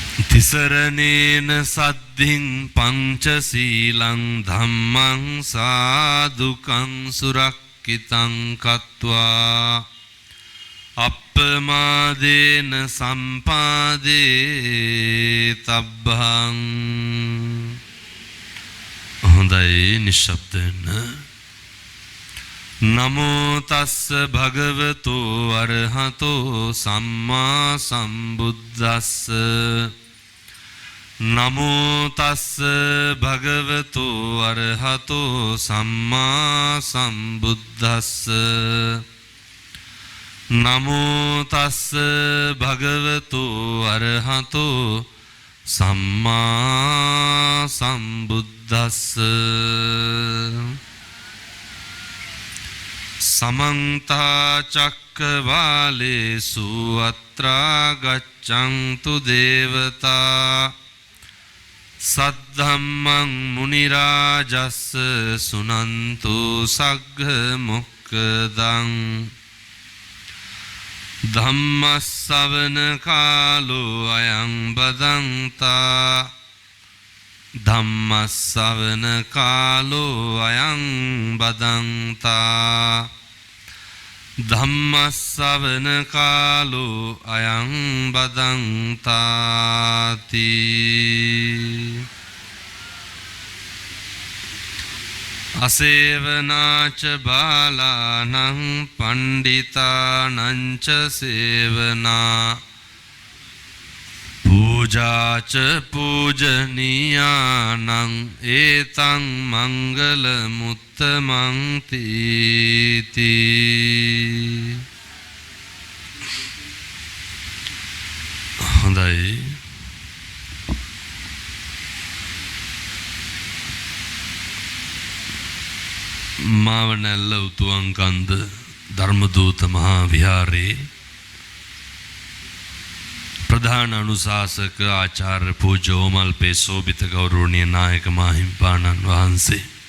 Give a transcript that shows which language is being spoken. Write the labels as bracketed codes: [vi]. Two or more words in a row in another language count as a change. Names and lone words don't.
[pi] තිසරණේන සද්ධින් පංචශීලං ධම්මං සාදුකං සුරක්කිතං කତ୍වා අප්පමාදේන සම්පාදේ තබ්බං. [si] හොඳයි නිශ්ශබ්ද වෙන්න. [pi] නමෝ තස්ස භගවතු අරහතෝ සම්මා සම්බුද්දස්ස. නමෝ තස්ස භගවතු අරහතෝ සම්මා සම්බුද්දස්ස. නමෝ තස්ස භගවතු අරහතෝ සම්මා සම්බුද්දස්ස. समन्ता चक्रवालेषु अत्रा गच्छन्तु देवता सद्धम्मं मुनिराजस् सुनन्तु सग्घ मुक्कदं. धम्मස්සවන කාලෝ අයං බදන්තා. ධම්මස්සවන කාලෝ අයං බදන්තා. ධම්මස්සවන කාලෝ අයං බදන්තාති. අසේවනාච බාලානං පණ්ඩිතානං ච සේවනා. පූජාච පූජනීයානං ඒතං මංගල මුත්තමං තීති. [si] හොඳයි. මාවනැල්ල උතුවන්කන්ද ධර්මදූත මහා විහාරයේ ප්‍රධාන අනුශාසක ආචාර්ය පූජ්‍ය ඕමල්පේ සෝභිත ගෞරවනීය නායක මාහිම්පාණන් වහන්සේ,